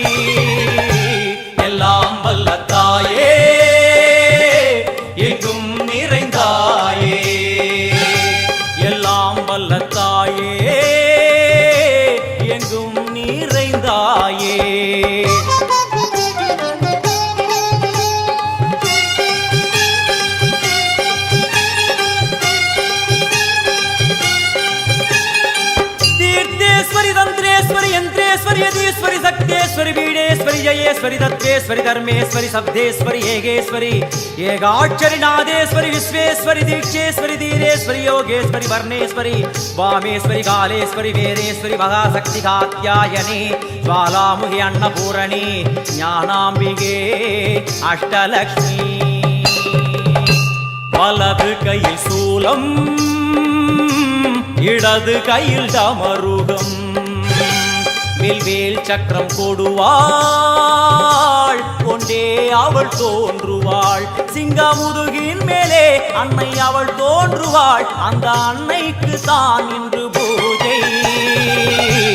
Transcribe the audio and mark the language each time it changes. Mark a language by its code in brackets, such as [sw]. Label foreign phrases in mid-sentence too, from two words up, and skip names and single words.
[ta] எல்லாம் வல்ல தாயே எங்கும் நிறைந்தாயே எல்லாம் வல்ல தாயே எங்கும் நிறைந்தாயே [sa] यदीश्वरी शक्तेश्वरी बीडेश्वरी जयेश्वरी तत्वेश्वरी धर्मेश्वरी शब्देश्वरी एगेश्वरी एकाक्षरी नादेश्वरी विश्वेश्वरी दीक्षेश्वरी धीरेश्वरी योगेश्वरी वर्णेश्वरी वामेश्वरी कालेश्वरी वीरेश्वरी महाशक्ति कात्यायनी ज्वालामुखी अन्नपूरणी ज्ञानाम्बिके अष्टलक्ष्मी [ta] वलது கையில் சூலம் இடது கையில் டமருகம் வில்வேல் சக்கரம் கொடுவாள் கொண்டே அவள் தோன்றுவாள் சிங்கமுதுகின் மேலே அன்னை அவள் தோன்றுவாள் அந்த அன்னைக்கு தான் இன்று பூஜை